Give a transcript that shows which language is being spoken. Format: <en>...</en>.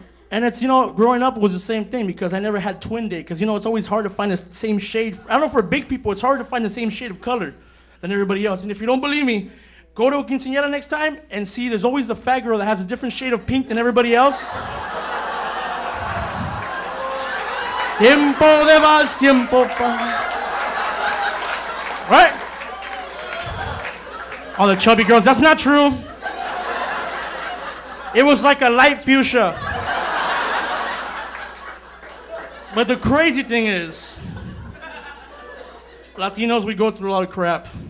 <en>And it's, growing up was the same thing because I never had twin date. Because, it's always hard to find the same shade. I don't know, for big people, it's hard to find the same shade of color than everybody else. And if you don't believe me, go to a quinceañera next time and see there's always the fat girl that has a different shade of pink than everybody else.</en> <es>Tiempo de vals, tiempo pa.</es> <en>Right? All the chubby girls, that's not true. It was like a light fuchsia. But the crazy thing is, Latinos, we go through a lot of crap.</en>